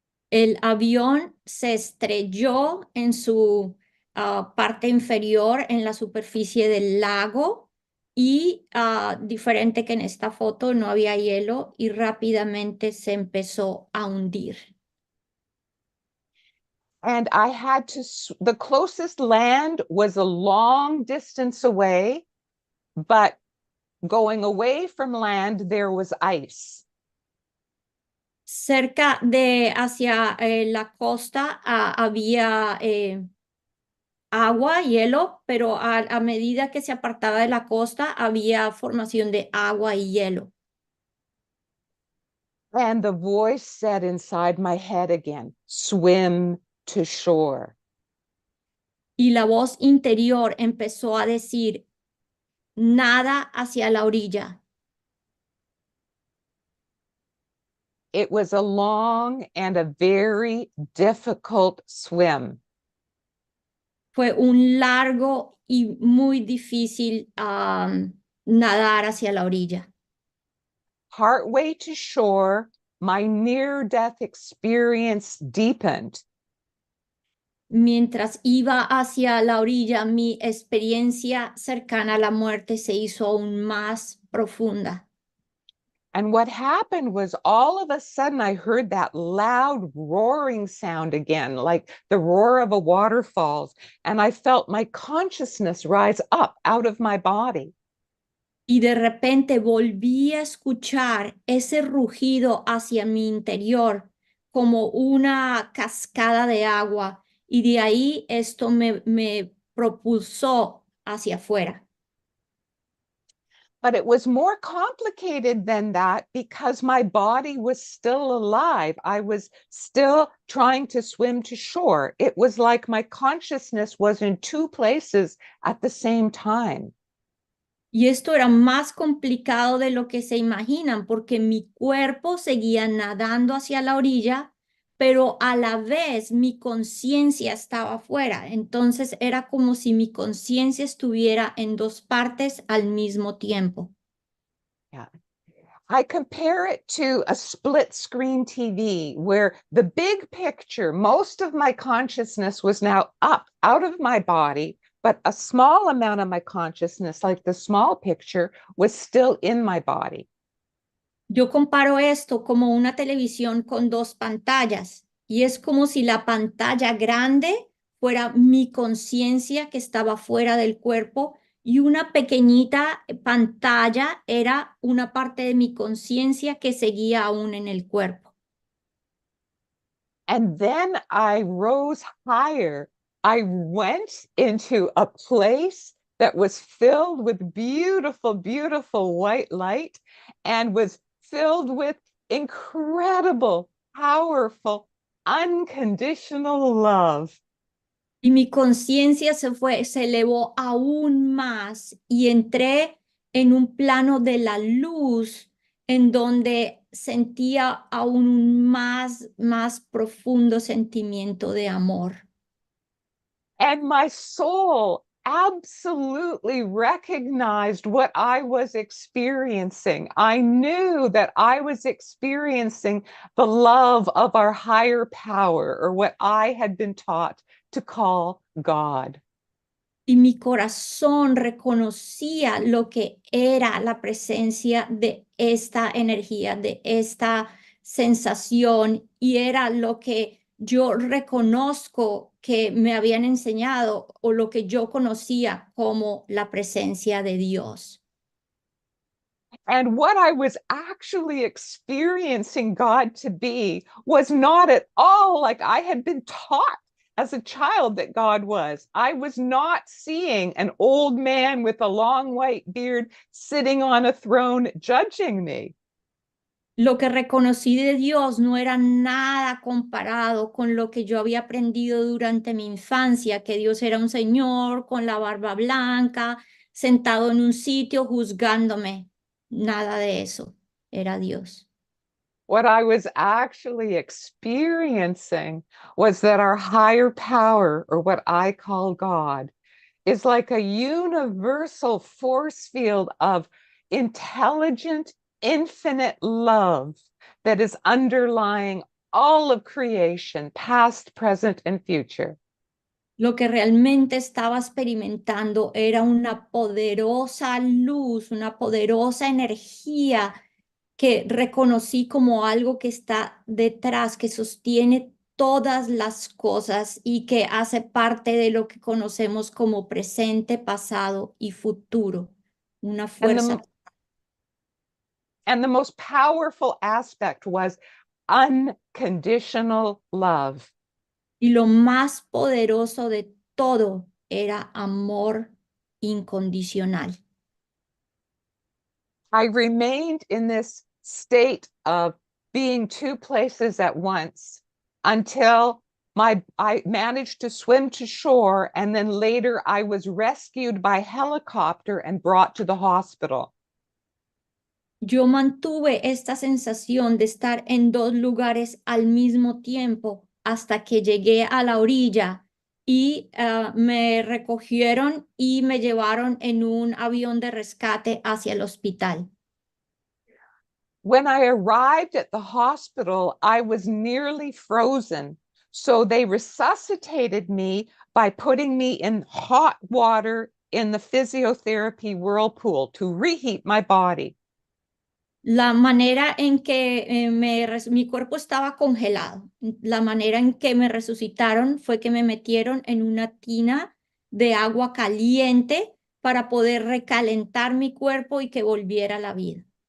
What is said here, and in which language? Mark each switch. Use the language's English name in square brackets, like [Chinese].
[Spanish] El avión se estrelló en su parte inferior en la superficie del lago y diferente que en esta foto no había hielo y rápidamente se empezó a hundir. [English] And I had to, the closest land was a long distance away, but going away from land, there was ice. [Spanish] Cerca de hacia la costa había agua, hielo, pero a medida que se apartaba de la costa había formación de agua y hielo. [English] And the voice said inside my head again, swim to shore. [Spanish] Y la voz interior empezó a decir, nada hacia la orilla. [English] It was a long and a very difficult swim. [Spanish] Fue un largo y muy difícil nadar hacia la orilla. [English] Partway to shore, my near-death experience deepened. [Spanish] Mientras iba hacia la orilla, mi experiencia cercana a la muerte se hizo aún más profunda. [English] And what happened was all of a sudden I heard that loud roaring sound again, like the roar of a waterfall. And I felt my consciousness rise up out of my body. [Spanish] Y de repente volví a escuchar ese rugido hacia mi interior como una cascada de agua. Y de ahí esto me propulsó hacia afuera. [English] But it was more complicated than that because my body was still alive. I was still trying to swim to shore. It was like my consciousness was in two places at the same time. [Spanish] Y esto era más complicado de lo que se imaginan, porque mi cuerpo seguía nadando hacia la orilla, pero a la vez mi conciencia estaba afuera. Entonces era como si mi conciencia estuviera en dos partes al mismo tiempo. Yeah. [English] I compare it to a split screen TV where the big picture, most of my consciousness was now up out of my body, but a small amount of my consciousness, like the small picture, was still in my body. [Spanish] Yo comparo esto como una televisión con dos pantallas, y es como si la pantalla grande fuera mi conciencia que estaba fuera del cuerpo y una pequeñita pantalla era una parte de mi conciencia que seguía aún en el cuerpo. [English] And then I rose higher. I went into a place that was filled with beautiful, beautiful white light and was filled with incredible, powerful, unconditional love. [Spanish] Y mi conciencia se elevó aún más y entré en un plano de la luz en donde sentía aún un más profundo sentimiento de amor. [English] And my soul absolutely recognized what I was experiencing. I knew that I was experiencing the love of our higher power, or what I had been taught to call God. [Spanish] Y mi corazón reconocía lo que era la presencia de esta energía, de esta sensación, y era lo que yo reconozco que me habían enseñado o lo que yo conocía como la presencia de Dios. [English] And what I was actually experiencing God to be was not at all like I had been taught as a child that God was. I was not seeing an old man with a long white beard sitting on a throne judging me. [Spanish] Lo que reconocí de Dios no era nada comparado con lo que yo había aprendido durante mi infancia, que Dios era un señor con la barba blanca, sentado en un sitio juzgándome. Nada de eso era Dios. [English] What I was actually experiencing was that our higher power, or what I call God, is like a universal force field of intelligent, infinite love that is underlying all of creation, past, present, and future. [Spanish] Lo que realmente estaba experimentando era una poderosa luz, una poderosa energía que reconocí como algo que está detrás, que sostiene todas las cosas y que hace parte de lo que conocemos como presente, pasado y futuro. Una fuerza. [English] And the most powerful aspect was unconditional love. [Spanish] Y lo más poderoso de todo era amor incondicional. [English] I remained in this state of being two places at once until I managed to swim to shore, and then later I was rescued by helicopter and brought to the hospital. [Spanish] Yo mantuve esta sensación de estar en dos lugares al mismo tiempo hasta que llegué a la orilla y me recogieron y me llevaron en un avión de rescate hacia el hospital. [English] When I arrived at the hospital, I was nearly frozen. So they resuscitated me by putting me in hot water in the physiotherapy whirlpool to reheat my body. [Spanish] La manera en que mi cuerpo estaba congelado, la manera en que me resucitaron fue que me metieron en una tina de agua caliente para poder recalentar mi cuerpo y que volviera a la vida.